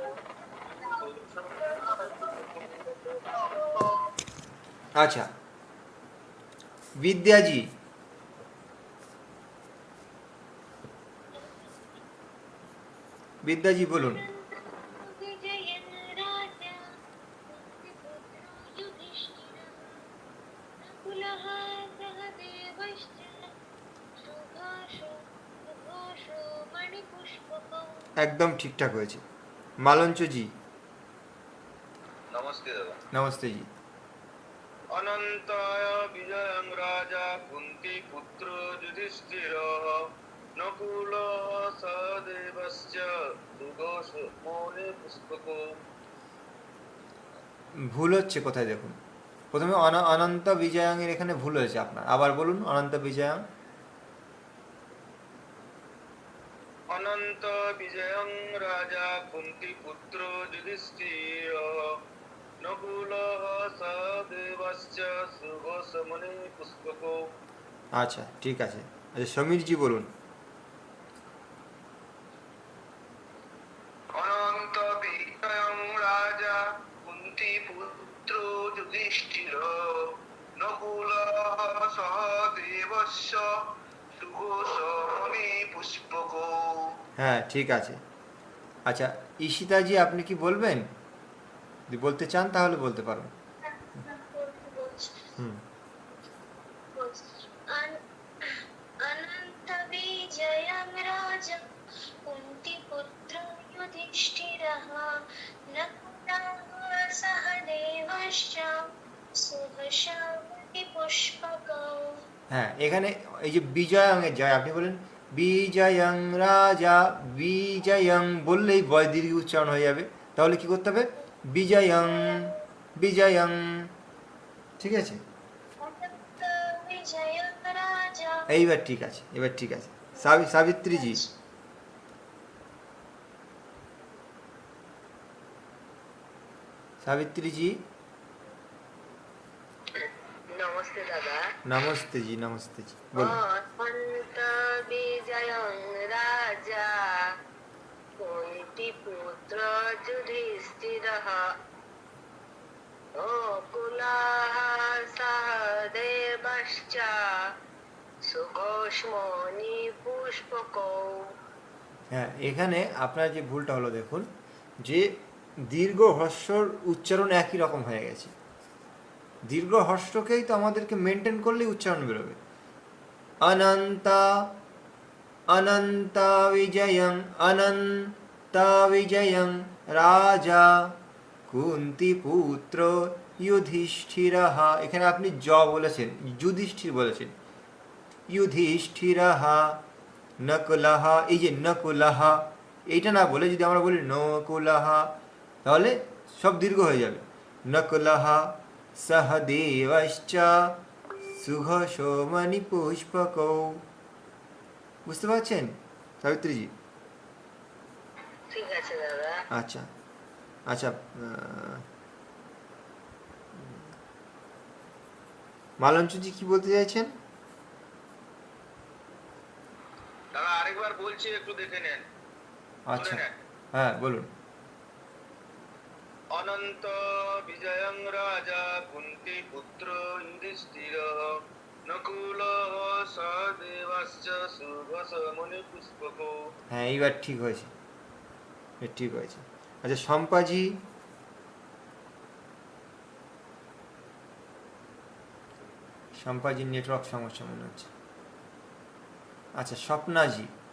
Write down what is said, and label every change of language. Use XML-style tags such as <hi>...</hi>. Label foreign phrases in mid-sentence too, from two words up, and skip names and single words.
<bn>আচ্ছা বিদ্যা জি বিদ্যা জি বলুন</bn> <sa>विजयन् राजा कुन्तिपुत्रो युधिष्ठिरः नकुलः सहदेवश्च सुघोषो मणिपुष्पकौ।</sa> <bn>एकदम ঠিকঠাক হয়েছে মালঞ্চ জি নমস্তে দাদা নমস্তে জি</bn> <sa>अनन्ताय विजयं राजा कुन्ती पुत्र युधिष्ठिरः नकुलः सहदेवश्च सुघोषो मणिपुष्पकौ</sa> <bn>ভুল হচ্ছে কোথায় দেখুন প্রথমে অনন্ত বিজয়াং এর এখানে ভুল হয়েছে আপনার আবার বলুন অনন্ত বিজয়াং</bn> <sa>अनन्त विजयं राजा कुन्तीपुत्र युधिष्ठिरः नकुलः सहदेवश्च सुघोषमणिपुष्पकौ</sa> <bn>আচ্ছা ঠিক আছে আচ্ছা সমীর জি বলুন</bn> <sa>अनन्त विजयं राजा कुन्तीपुत्र युधिष्ठिरः नकुलः सहदेवश्च सुघोषमणिपुष्पकौ</sa> <bn>হ্যাঁ ঠিক আছে আচ্ছা ঈশিতা জি আপনি কি বলবেন যদি বলতে চান তাহলে বলতে পারুন হুম</bn> <sa>अनन्त विजयं राजा कुन्तिपुत्र युधिष्ठिरः नकुलः सहदेवश्च सुघोषो मणिपुष्पकौ।</sa> <bn>হ্যাঁ এখানে এই যে বিজয়াং এর জয় আপনি বলেন বিজয়ং রাজা বিজয়ং বললেই বয় দীর্ঘ উচ্চারণ হয়ে যাবে তাহলে কি করতে হবে বিজয়ং বিজয়ং ঠিক আছে</bn> <sa>अनन्त विजयं राजा</sa> <bn>এইবার ঠিক আছে এবার ঠিক আছে সাবিত্রী জি সাবিত্রী জি নমস্তে দাদা নমস্তে জি বলো</bn> <sa>अनन्त विजयं राजा कुन्तीपुत्र युधिष्ठिरः नकुलः सहदेवश्च सुघोषमणिपुष्पकौ।</sa> <bn>হ্যাঁ এখানে আপনার যে ভুলটা হলো দেখুন যে দীর্ঘ হ্রস্বর উচ্চারণ একই রকম হয়ে গেছে দীর্ঘ হ্রস্বকেই তো আমাদেরকে মেনটেন করলেই উচ্চারণ বেরোবে অনন্তা অনন্তা বিজয়ং রাজা কুন্তিপুত্র যুধিষ্ঠিরः এখানে আপনি বলেছেন যুধিষ্ঠির বলেছেন যুধিষ্ঠিরः নকুলः এই যে নকুলः এইটা না বলে যদি আমরা বলি নকুলः তাহলে সব দীর্ঘ হয়ে যাবে নকুলः</bn> <sa>सहदेवश्च सुघोषो मणिपुष्पकौ</sa> <bn>বুঝতে পারছেন সাবিত্রী জি ঠিক আছে দাদা আচ্ছা আচ্ছা মালঞ্চ জি কি বলতে চাইছেন দাদা আরেকবার বলছি একটু দেখে নেন আচ্ছা শুনে নেন। হ্যাঁ বলুন</bn> <sa>अनन्त विजयं राजा कुन्तीपुत्र युधिष्ठिरः नकुलः सहदेवश्च सुघोषमणिपुष्पकौ</sa> <bn>হ্যাঁ এইবার ঠিক হয়েছে ঠিক হয়েছে আচ্ছা শম্পাজি শম্পাজির নেটওয়ার্ক সমস্যা মনে হচ্ছে আচ্ছা স্বপ্নাজি</bn>